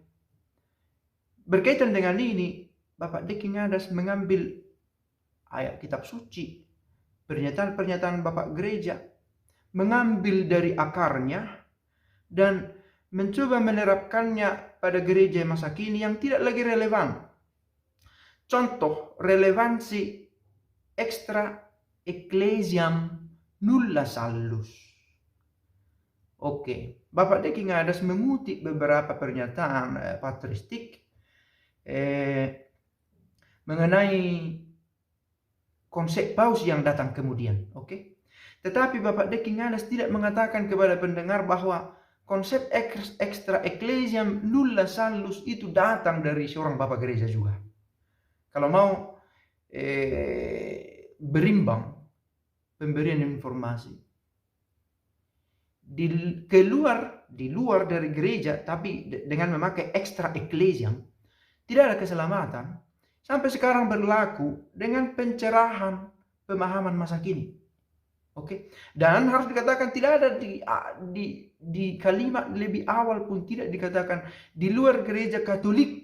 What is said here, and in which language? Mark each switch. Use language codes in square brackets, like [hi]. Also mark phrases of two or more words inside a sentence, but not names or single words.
[id] Berkaitan dengan ini, Bapak Dekingadas mengambil ayat kitab suci, pernyataan-pernyataan Bapak gereja, mengambil dari akarnya dan mencoba menerapkannya pada gereja masa kini yang tidak lagi relevan. Contoh, relevansi [la] extra ecclesiam nulla sallus. [id] Oke, Bapak Dekingadas mengutip beberapa pernyataan patristik mengenai konsep paus yang datang kemudian. Oke, tetapi Bapak Dekingadas tidak mengatakan kepada pendengar bahwa konsep [la] extra ecclesiam nulla sallus [id] itu datang dari seorang Bapak gereja juga. Kalau mau berimbang pemberian informasi di luar dari gereja, tapi dengan memakai [la] extra ecclesiam, [id] tidak ada keselamatan. Sampai sekarang berlaku dengan pencerahan pemahaman masa kini. Oke, dan harus dikatakan tidak ada di kalimat lebih awal pun tidak dikatakan di luar gereja Katolik.